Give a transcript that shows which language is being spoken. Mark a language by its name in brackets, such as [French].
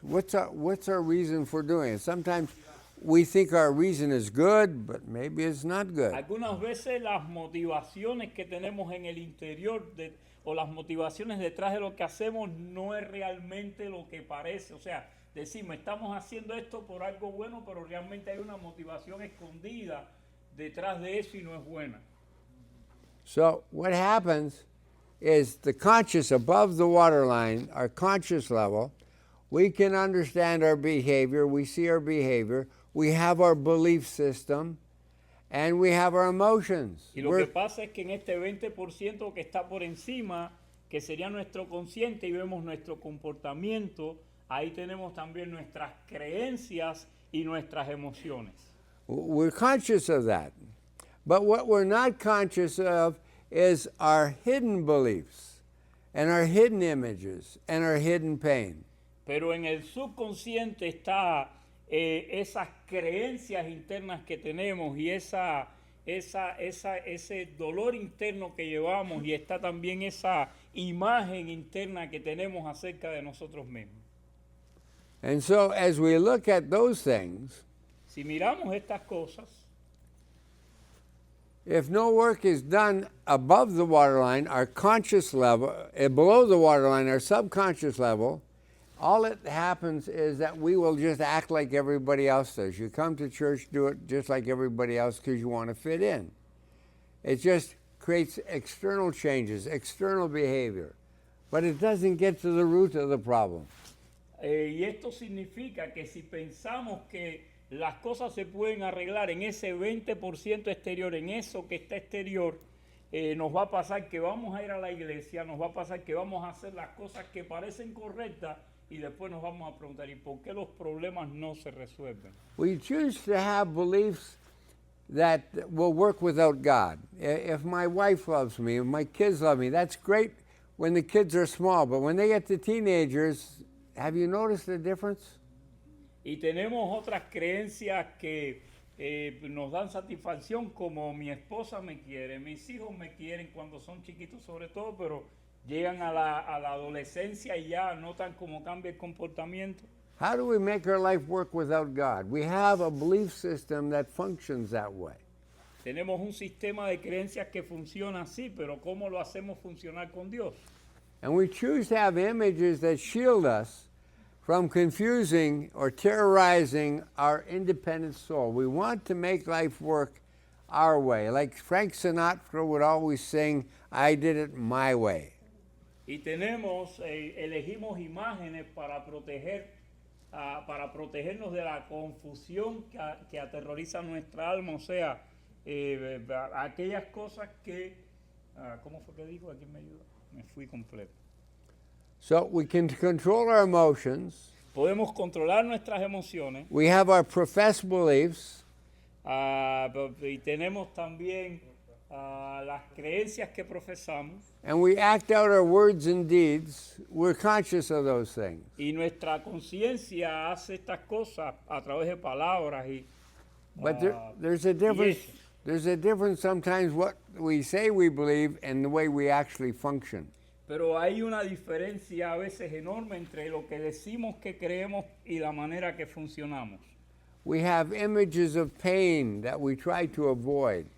[English] What's our reason for doing it? Sometimes we think our reason is good, but maybe it's not good. [Spanish] algunas veces las motivaciones que tenemos en el interior o las motivaciones detrás de lo que hacemos no es realmente lo que parece. O sea, decimos, estamos haciendo esto por algo bueno, pero realmente hay una motivación escondida detrás de eso y no es buena. [English] So what happens is the conscious above the waterline, our conscious level, we can understand our behavior, we see our behavior, we have our belief system, and we have our emotions. [Spanish] Y lo que pasa es que en este 20% que está por encima, que sería nuestro consciente y vemos nuestro comportamiento, ahí tenemos también nuestras creencias y nuestras emociones. [English] We're conscious of that. But what we're not conscious of is our hidden beliefs and our hidden images and our hidden pain. [Spanish] Pero en el subconsciente está esas creencias internas que tenemos y ese dolor interno que llevamos y está también esa imagen interna que tenemos acerca de nosotros mismos. [English] And so, as we look at those things, [Spanish] Si miramos estas cosas, [English] if no work is done above the waterline, our conscious level, below the waterline, our subconscious level, all that happens is that we will just act like everybody else does. You come to church, do it just like everybody else because you want to fit in. It just creates external changes, external behavior, but it doesn't get to the root of the problem. [Spanish] y esto significa que si pensamos que las cosas se pueden arreglar en ese 20% exterior, en eso que está exterior, nos va a pasar que vamos a ir a la iglesia, nos va a pasar que vamos a hacer las cosas que parecen correctas y después nos vamos a preguntar, ¿y por qué los problemas no se resuelven? [English] We choose to have beliefs that will work without God. If my wife loves me, if my kids love me, that's great when the kids are small, but when they get to teenagers, have you noticed the difference? [Spanish] Y tenemos otras creencias que nos dan satisfacción, como mi esposa me quiere, mis hijos me quieren cuando son chiquitos sobre todo, pero llegan a la adolescencia y ya notan cómo cambia el comportamiento. [English] How do we make our life work without God? We have a belief system that functions that way. [Spanish] Tenemos un sistema de creencias que funciona así, pero ¿cómo lo hacemos funcionar con Dios? [English] And we choose to have images that shield us from confusing or terrorizing our independent soul. We want to make life work our way. Like Frank Sinatra would always sing, I did it my way. [Spanish] Y elegimos imágenes para protegernos de la confusión que aterroriza nuestra alma, o sea, aquellas cosas que, ¿cómo fue que dijo? ¿Quién me ayuda? Me fui completo. [English] So we can control our emotions. [Spanish] Podemos controlar nuestras emociones. [English] We have our professed beliefs. [Spanish] Y tenemos también las creencias que profesamos. [English] And we act out our words and deeds. We're conscious of those things. [Spanish] Y nuestra conciencia hace estas cosas a través de palabras y [English] But there's a difference. [Spanish] eso. [English] There's a difference sometimes what we say we believe and the way we actually function. [Spanish] Pero hay una diferencia a veces enorme entre lo que decimos que creemos y la manera que funcionamos. [English] We have images of pain that we try to avoid.